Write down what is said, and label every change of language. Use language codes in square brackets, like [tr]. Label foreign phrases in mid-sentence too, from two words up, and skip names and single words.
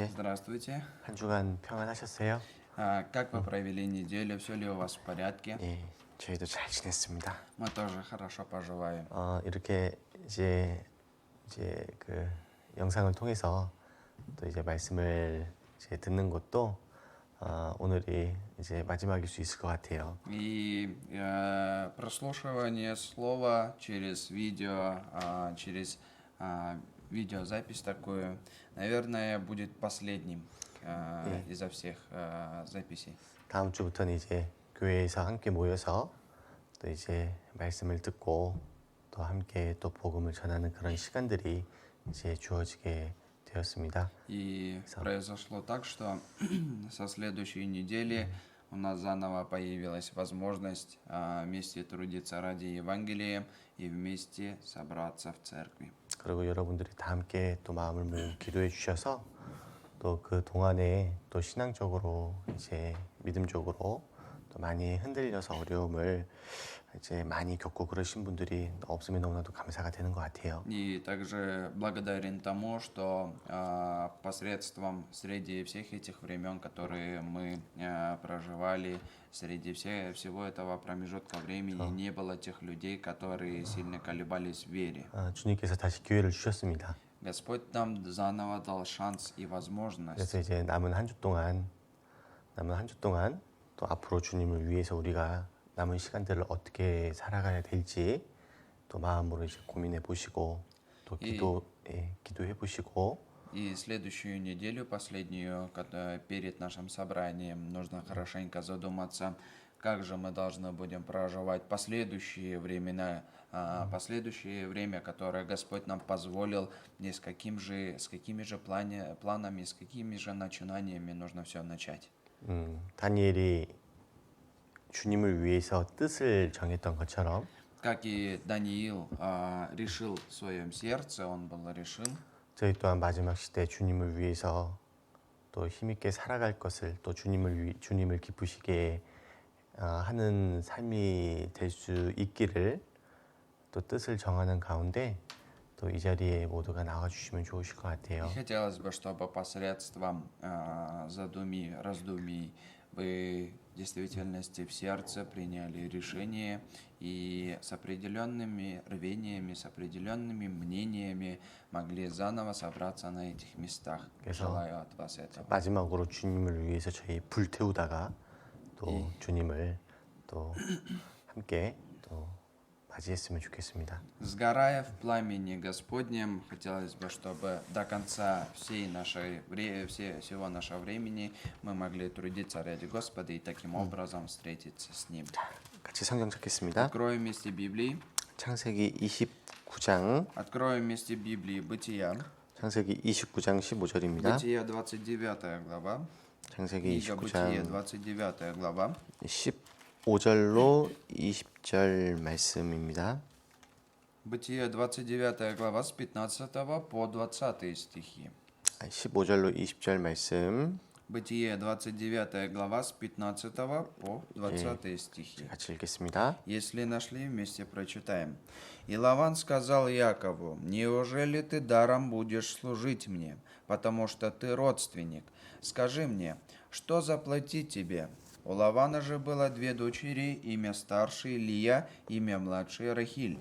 [ru] Здравствуйте. [ko] 한 주간 평안하셨어요? [ru] Как вы провели неделю? Все ли у вас в порядке? [ko] 예, 저희도 잘 지냈습니다. [ru] Мы тоже хорошо поживаем. [ko] 이렇게 이제 그 영상을 통해서 또 이제 말씀을 이제 듣는 것도 오늘이 이제 마지막일 수 있을 것 같아요. [ru] И прослушивание слова через видео, через видеозапись такую, наверное, будет последним изо всех записей. [ko] 다음 주부터는 이제 교회에서 함께 모여서 또 이제 말씀을 듣고 또 함께 또 복음을 전하는 그런 시간들이 이제 주어지게 되었습니다. [ru] И произошло так, что со следующей недели у нас заново появилась возможность вместе трудиться ради Евангелия и вместе собраться в церкви. [ko] 그리고 여러분들이 다 함께 또 마음을 모여 기도해 주셔서 또 그 동안에 또 신앙적으로 이제 믿음적으로 또 많이 흔들려서 어려움을 이제 많이 겪고 그러신 분들이 없으면 너무나도 감사가 되는 것 같아요. [ru] И также благодарен тому, что посредством среди всех этих времен, которые мы проживали, среди всего этого промежутка времени не было тех людей, которые сильно колебались в вере. [ko] 주님께서 다시 기회를 주셨습니다. [ru] Господь нам заново дал шанс и возможность. [ko] 그래서 이제 남은 한 주 동안 또 앞으로 주님을 위해서 우리가 남은 시간들을 어떻게 살아가야 될지 또 마음으로 이제 고민해 보시고 또 기도해 보시고 [ru] И следующую неделю, последнюю, перед нашим собранием, нужно хорошенько задуматься, как же мы должны будем проживать последующие времена, последующее время, которое Господь нам позволил, и с какими же планами, с какими же начинаниями нужно все начать. [ko] 다니엘이 주님을 위해서 뜻을 정했던 것처럼 [ru] Как и Даниил решил в своем сердце, он был решил, [ko] 저희 또한 마지막 시대 주님을 위해서 또 힘있게 살아갈 것을 또 주님을 기쁘시게 하는 삶이 될 수 있기를 또 뜻을 정하는 가운데 또 이 자리에 모두가 나와 주시면 좋으실 것 같아요. [ru] И хотелось бы, чтобы посредством раздумий вы в действительности в сердце приняли решение и с определенными рвениями, с определенными мнениями могли заново собраться на этих местах. Желаю от вас этого. [ko] 마지막으로 주님을 위해서 저희 불태우다가 또 주님을 또 함께 또 맞이했으면 좋겠습니다. [ru] Сгорая в пламени Господнем, хотелось бы, чтобы до конца всего нашего времени мы могли трудиться ради Господа и таким образом встретиться с Ним. [ko] 같이 성경 찾겠습니다. [ru] Откроем вместе Библии. [ko] 창세기 29장 [ru] Откроем вместе Библии Бытия. [ko] 창세기 29장 15절입니다. [ru] Бытие 29 глава. [ko] 창세기 [ru] Книга Бытие [ko] 29장 [ru] 29 глава. [ko] 15절로 20절 말씀입니다. [ru] Бытие 29 глава с 15 по 20 стихи. [ko] 15절로 20절 말씀 [ru] Бытие 29 глава с 15 по 20 стихи. [ko] 같이 읽겠습니다. [ru] Если нашли, вместе прочитаем. «И Лаван сказал Якову, неужели ты даром будешь служить мне, потому что ты родственник? Скажи мне, что заплатить тебе?» У Лавана же было две дочери, имя старшей Лия, имя младшей Рахиль.